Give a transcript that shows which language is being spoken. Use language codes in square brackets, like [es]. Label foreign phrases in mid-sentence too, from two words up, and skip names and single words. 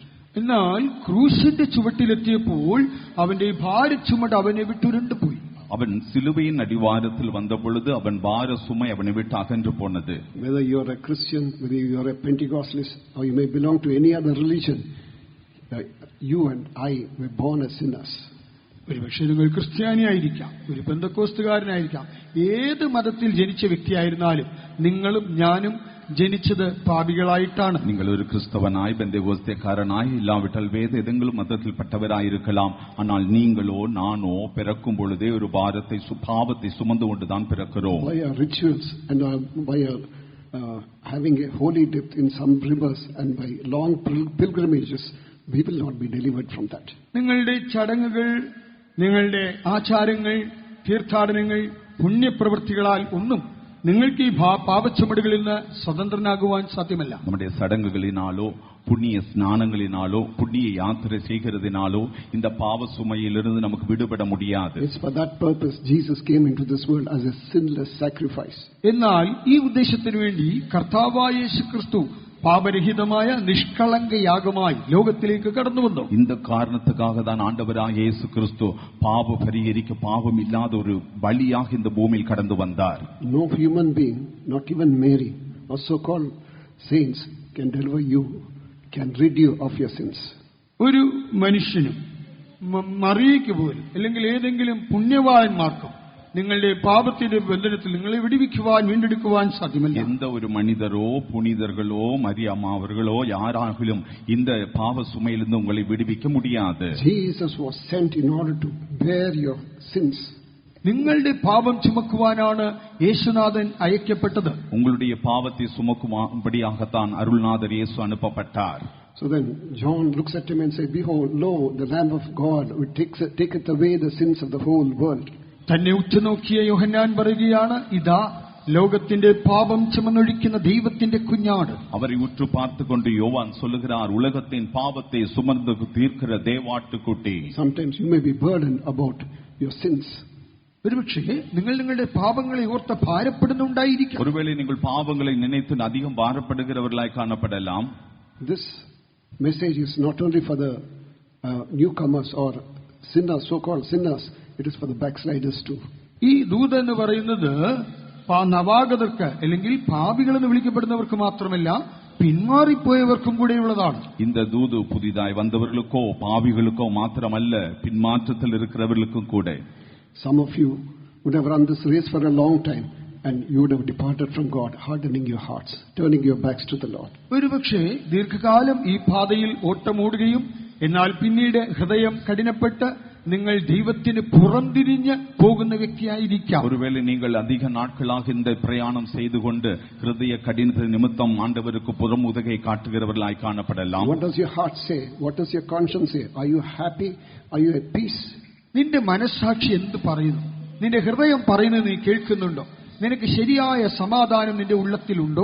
[ml] എന്നാൽ ക്രൂശിന്റെ ചുവട്ടിലെത്തിയപ്പോൾ അവന്റെ ഭാര ചുമട് അവനെ വിട്ടുരുണ്ടു പോയി. [ta] அவன் சிலுவையின் அடிவாரத்தில் வந்த பொழுது அவன் பார சுமை அவனை விட்டு அகன்று போனது. [en] Whether you are a Christian, whether you are a Pentecostalist, or you may belong to any other religion, you and I were born as sinners. [ml] ഒരുപക്ഷെ നിങ്ങൾ ക്രിസ്ത്യാനിയായിരിക്കാം, ഒരു പെന്തക്കോസ്തുകാരനായിരിക്കാം, ഏത് മതത്തിൽ ജനിച്ച വ്യക്തിയായിരുന്നാലും നിങ്ങളും ഞാനും ജനിച്ചത് പാപികളായിട്ടാണ്. [ta] நீங்கள் ஒரு கிறிஸ்தவனாய், பெந்தேகோஸ்தேக்காரனாய், இல்லாவிட்டால் வேத எதெങ്കിലും மதத்தில்பட்டவராயிருக்கலாம். ஆனால் நீங்களோ நானோ பிறக்கும் பொழுதே ஒரு பாவத்தை சுமந்து கொண்டுதான் பிறக்கிறோம். [en] By our rituals and by our having a holy dip in some rivers and by long pilgrimages, we will not be delivered from that. [ml] നിങ്ങളുടെ ചടങ്ങുകൾ, നിങ്ങളുടെ ആചാരങ്ങൾ, തീർത്ഥാടനങ്ങൾ, പുണ്യപ്രവൃത്തികളാൽ ഒന്നും നിങ്ങൾക്ക് ഈ പാപച്ചുമടുകളിൽ നിന്ന് സ്വതന്ത്രനാകുവാൻ സാധ്യമല്ല. [ta] நம்முடைய சடங்குகளினாலோ புண்ணிய ஸ்நானங்களினாலோ புண்ணிய யாத்திரை செய்கிறதினாலோ இந்த பாவ சுமையிலிருந்து நமக்கு விடுபட முடியாது. [en] It's for that purpose Jesus came into this world as a sinless sacrifice. [ml] എന്നാൽ ഈ ഉദ്ദേശത്തിനു വേണ്ടി കർത്താവായ യേശുക്രിസ്തു പാപരഹിതമായ നിഷ്കളങ്ക യാഗമായി ലോകത്തിലേക്ക് കടന്നു വന്നു. [ta] இந்த காரணத்துக்காக தான் ஆண்டவராகிய இயேசு கிறிஸ்து பாவ பரிகரிக்க பாவம் இல்லாத ஒரு பலியாக இந்த பூமியில் கடந்து வந்தார். [en] No human being, not even Mary or so-called saints, can deliver you, can rid you of your sins. [ml] ഒരു മനുഷ്യനും മറിയയ്ക്ക് പോലും അല്ലെങ്കിൽ ഏതെങ്കിലും പുണ്യവാന്മാർക്കും നിങ്ങളുടെ പാപത്തിന്റെ ബന്ധനത്തിൽ നിങ്ങളെ വിടുവിക്കുവാൻ വീണ്ടെടുക്കുവാൻ സാധ്യമല്ല. [ta] எந்த ஒரு மனிதரோ புனிதர்களோ மரியாமா அவர்களோ யாராகிலும் இந்த பாவ சுமையிலிருந்து உங்களை விடுவிக்க முடியாது. [en] Jesus was sent in order to bear your sins. [ml] നിങ്ങളുടെ പാപം ചുമക്കുവാനാണ് യേശുനാഥൻ അയക്കപ്പെട്ടത്. [ta] உங்களுடைய பாவத்தை சுமக்கும்படியாகத்தான் அருள்நாதர் இயேசு அனுப்பப்பட்டார். [en] So then John looks at him and says, "Behold, lo, the Lamb of God who taketh away the sins of the whole world." [ml] തന്നെ ഉറ്റുനോക്കിയ യോഹന്നാൻ പറയുകയാണ്, ഇതാ ലോകത്തിന്റെ പാപം ചുമന്നൊഴിക്കുന്ന ദൈവത്തിന്റെ കുഞ്ഞാട്. [ta] அவரை உற்று பார்த்துக்கொண்டு யோவான் சொல்லுகிறார், உலகத்தின் பாவத்தை சுமந்து தீர்க்கிற தேவாட்டுக்குட்டி. [en] Sometimes you may be burdened about your sins. [ml] ഒരുപക്ഷേ നിങ്ങൾ നിങ്ങളുടെ പാപങ്ങളെ ഓർത്ത് ഭാരപ്പെടുന്നുണ്ടായിരിക്കാം. [ta] ஒருவேளை நீங்கள் பாவங்களை நினைத்து அதிகம் பாரப்படுகிறவர்களாய் காணப்படலாம். [en] This message is not only for the newcomers or sinners, so-called sinners. It is for the backsliders too. [ml] ഈ ദൂത് എന്ന് പറയുന്നത് നവാഗതർക്ക് അല്ലെങ്കിൽ പാപികളെന്ന് വിളിക്കപ്പെടുന്നവർക്ക് മാത്രമല്ല, പിന്മാറിപ്പോയവർക്കും കൂടെയുള്ളതാണ്. [ta] இந்த தூது புதிதாய் வந்தவர்களுக்கோ பாவிகளுக்கோ மாத்திரமல்ல, பின்மாற்றத்தில் இருக்கிறவர்களுக்கும் கூட. [en] Some of you would have run this race for a long time and you would have departed from God, hardening your hearts, turning your backs to the Lord. [ml] ഒരുപക്ഷേ ദീർഘകാലം ഈ പാതയിൽ ഓട്ടമോടുകയും എന്നാൽ പിന്നീട് ഹൃദയം കഠിനപ്പെട്ട് നിങ്ങൾ ദൈവത്തിന് പുറംതിരിഞ്ഞ് പോകുന്ന വ്യക്തിയായിരിക്കാം. [ta] ஒருவேளை நீங்கள் அதிக நாட்களாக இந்த பிரயாணம் செய்து கொண்டு ஹிருதய கடினத்தின் நிமித்தம் ஆண்டவருக்கு புறமுதுகை காட்டுகிறவர்களாய் காணப்படலாம். [en] What does your heart say? What does your conscience say? Are you happy? Are you at peace? [ml] നിന്റെ മനസ്സാക്ഷി എന്ത് പറയുന്നു? നിന്റെ ഹൃദയം പറയുന്നത് നീ കേൾക്കുന്നുണ്ടോ? നിനക്ക് ശരിയായ സമാധാനം നിന്റെ ഉള്ളത്തിലുണ്ടോ?